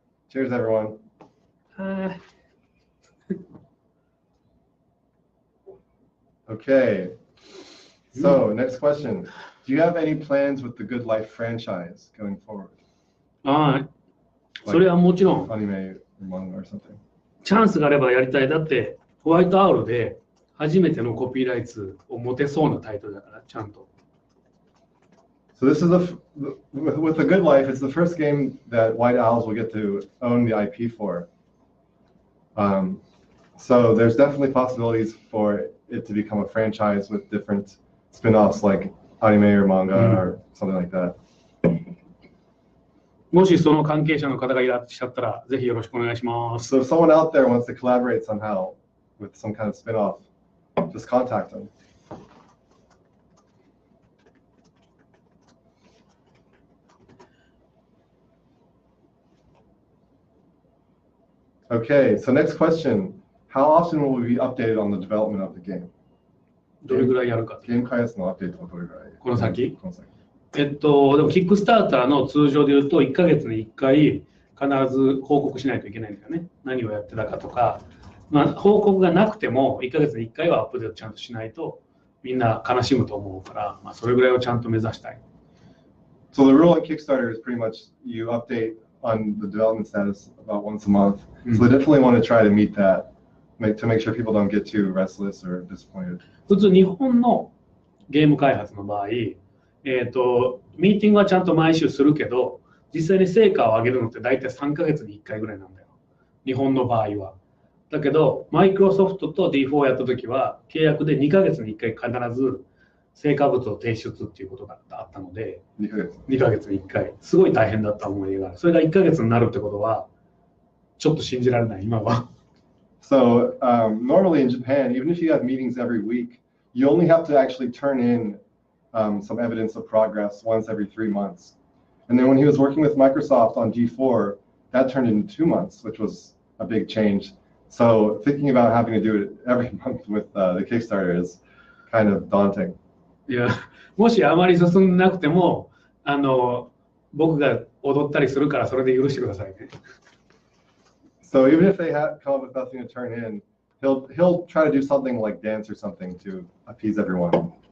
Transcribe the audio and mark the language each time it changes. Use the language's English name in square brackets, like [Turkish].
[English] Cheers, everyone. Okay. So next question. Do you have any plans with the Good Life franchise going forward? [Japanese] はい。それはもちろん、 [English] Anime or manga or something. [Japanese] チャンスがあればやりたい。だって、ホワイトアウロで初めてのコピーライツを持てそうなタイトルだから、ちゃんと。 [English] So this is with the Good Life, it's the first game that White Owls will get to own the IP for. So there's definitely possibilities for it to become a franchise with different spin-offs like anime or manga or something like that. [Japanese] もしその関係者の方がいらっしゃったら、ぜひよろしくお願いします。 [English] So if someone out there wants to collaborate somehow with some kind of spin-off, just contact them. Okay, so next question. How often will we be updated on the development of the game? [Japanese] どれぐらいやるか。ゲーム開発のアップデートはどれぐらい？この先？この先。でもキックスターターの通常で言うと1ヶ月に1回必ず報告しないといけないんだよね。何をやってたかとか、まあ、報告がなくても1ヶ月に1回はアップデートちゃんとしないとみんな悲しむと思うから、まあ、それぐらいをちゃんと目指したい。 [English] So the rule on Kickstarter is pretty much you update on the development status about once a month. So they definitely want to try to meet that, to make sure people don't get too restless or disappointed. [Japanese] 普通日本のゲーム開発の場合、ミーティングはちゃんと毎週するけど、実際に成果を上げるのって大体3ヶ月に1回ぐらいなんだよ。日本の場合は。だけど、マイクロソフトと D4 やったときは、契約で2ヶ月に1回必ず成果物を提出っていうことがあったので、2ヶ月に1回。すごい大変だった思い出がある。それが1ヶ月になるってことは、ちょっと信じられない、今は。 [English] So normally in Japan, even if you have meetings every week, you only have to actually turn in some evidence of progress once every 3 months. And then when he was working with Microsoft on D4, that turned into 2 months, which was a big change. So thinking about having to do it every month with the Kickstarter is kind of daunting. [Japanese] いや、もしあまり進んでなくても、僕が踊ったりするからそれで許してくださいね。 [English] So even if they come up with nothing to turn in, he'll try to do something like dance or something to appease everyone.